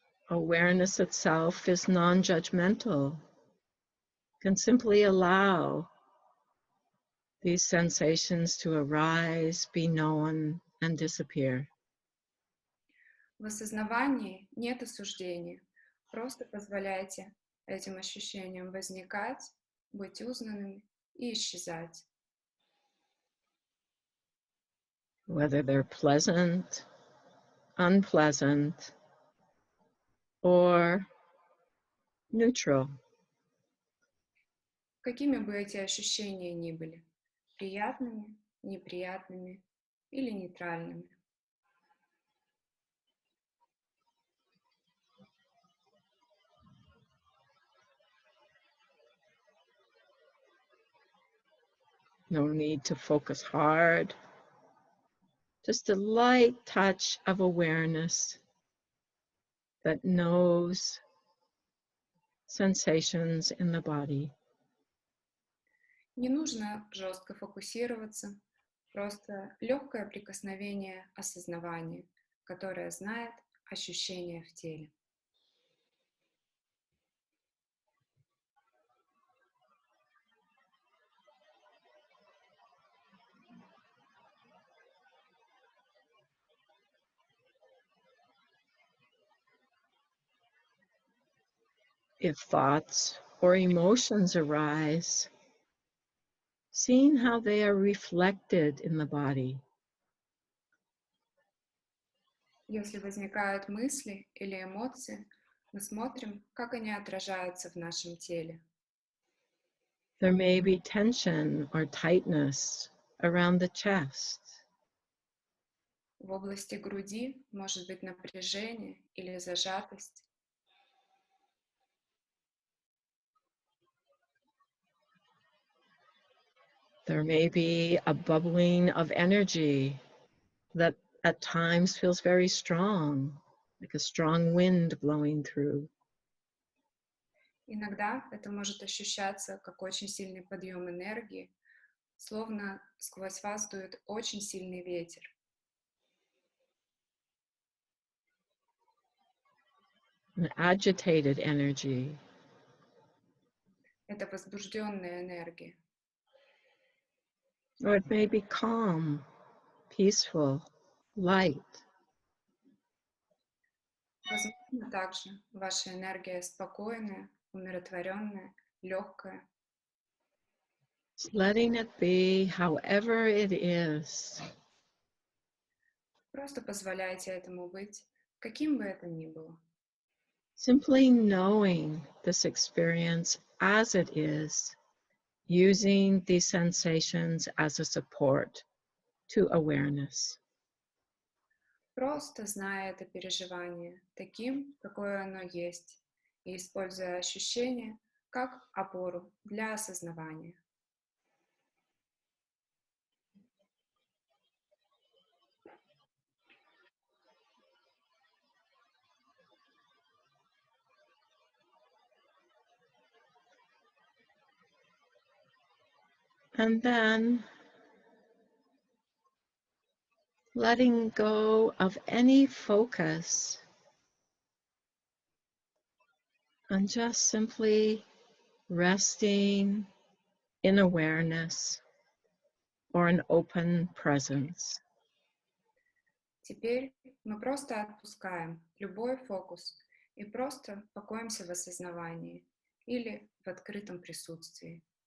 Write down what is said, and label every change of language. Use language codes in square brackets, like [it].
[en] Awareness itself is non-judgmental. Can simply allow these sensations to arise, be known, and disappear. [ru] В осознавании нет осуждения. Просто позволяйте этим ощущениям возникать, быть узнанными и исчезать. [en] whether they're pleasant, unpleasant, or neutral. [ru] Какими бы эти ощущения ни были, приятными, неприятными или нейтральными. [en] No need to focus hard. Just a light touch of awareness that knows sensations in the body. [ru] Не нужно жестко фокусироваться, просто легкое прикосновение осознавания, которое знает ощущения в теле. [en] If thoughts or emotions arise, seeing how they are reflected in the body. [ru] Если возникают мысли или эмоции, мы смотрим, как они отражаются в нашем теле. [en] There may be tension or tightness around the chest. [ru] В области груди может быть напряжение или зажатость. [en] There may be a bubbling of energy that at times feels very strong, like a strong wind blowing through. [ru] Иногда это может ощущаться как очень сильный подъем энергии, словно сквозь вас дует очень сильный ветер. [en] An agitated energy. [ru] Это возбужденная энергия. [en] Or it may be calm, peaceful, light. [ru] Возможно, также ваша энергия спокойная, умиротворенная, легкая. [en] Just letting it be however it is. [ru] Просто позволяйте этому быть, каким бы это ни было. [en] Simply knowing this experience as it is, using these sensations as a support to awareness. [ru] Просто зная это переживание таким, какое оно есть, и используя ощущения как опору для осознавания. [en] And then letting go of any focus and just simply resting in awareness or an open presence. [ru] Теперь мы просто отпускаем любой фокус и просто покоимся в осознавании или в открытом присутствии.